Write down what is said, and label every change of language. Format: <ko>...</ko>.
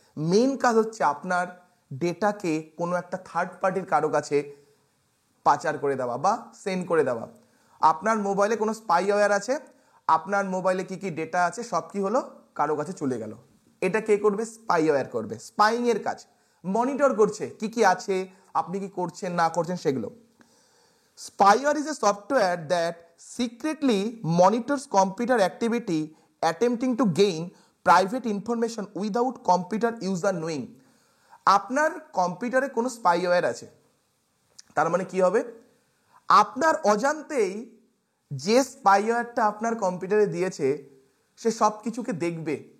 <bn>Main কাজ হচ্ছে আপনার ডেটাকে কোনো একটা থার্ড পার্টির কারো কাছে পাচার করে দেওয়া বা সেন্ড করে দেওয়া। আপনার মোবাইলে কোনো স্পাইওয়্যার আছে, আপনার মোবাইলে কি কি ডেটা আছে সব কি হলো, কারো কাছে চলে গেল। এটা কে করবে, স্পাইওয়্যার করবে। স্পাইং এর কাজ, মনিটর করছে কি কি আছে, আপনি কি করছেন না করছেন সেগুলো।</bn> <en>Spyware is a software that secretly monitors computer activity attempting to gain private information without computer user knowing.</en> <bn>আপনার কম্পিউটারে কোনো স্পাইওয়্যার আছে, তার মানে কি হবে, আপনার অজান্তেই যে স্পাইওয়্যারটা আপনার কম্পিউটারে দিয়েছে সে সব কিছুকে দেখবে।</bn>